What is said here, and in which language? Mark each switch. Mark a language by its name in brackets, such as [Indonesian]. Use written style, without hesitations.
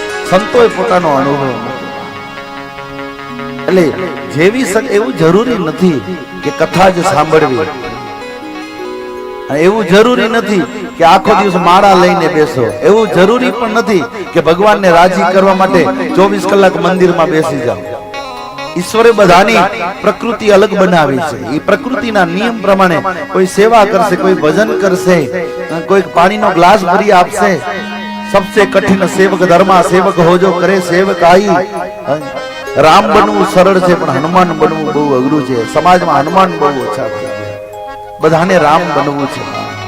[Gujarati] સંતોએ પોતાનો અનુભવ એટલે જેવી શકે એવું જરૂરી નથી કે કથા જ સાંભળવી, એવું જરૂરી નથી કે આખો દિવસ માળા લઈને બેસો, એવું જરૂરી પણ નથી કે ભગવાનને રાજી કરવા માટે 24 કલાક મંદિરમાં બેસી જાઓ. ઈશ્વરે બધાની પ્રકૃતિ અલગ બનાવી છે. એ પ્રકૃતિના નિયમ પ્રમાણે કોઈ સેવા કરશે, કોઈ ભજન કરશે, કોઈ પાણીનો ગ્લાસ ભરી આપશે. [Hindi] सबसे कठिन सेवक धर्मा सेवक हो जो करे सेवकाई. [Gujarati] राम बनવું સરળ છે પણ હનુમાન બનવું બહુ અઘરું છે. સમાજમાં હનુમાન બહુ ઓછા છે, બધાને રામ બનવું છે.